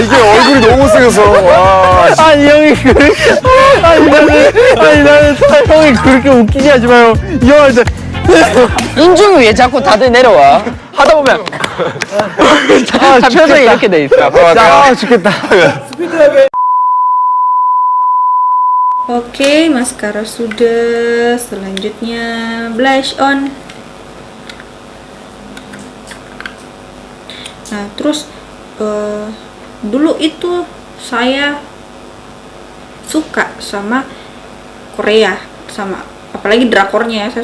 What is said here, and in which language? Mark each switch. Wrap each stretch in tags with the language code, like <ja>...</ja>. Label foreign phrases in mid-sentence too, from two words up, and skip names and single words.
<ko>이게 얼굴이 너무 못생겼어. 아니 형이 나는 형이 그렇게 웃기게 하지 마요. 이 형한테 인중이 왜 자꾸 다들 내려와? 하다 보면 다 표정이 이렇게 돼 있어. 죽겠다.</ko> <id>Oke, maskara sudah. Selanjutnya</id> <en>blush on.</en> <id>Nah, terus dulu itu saya suka sama Korea, sama apalagi drakornya ya.</id>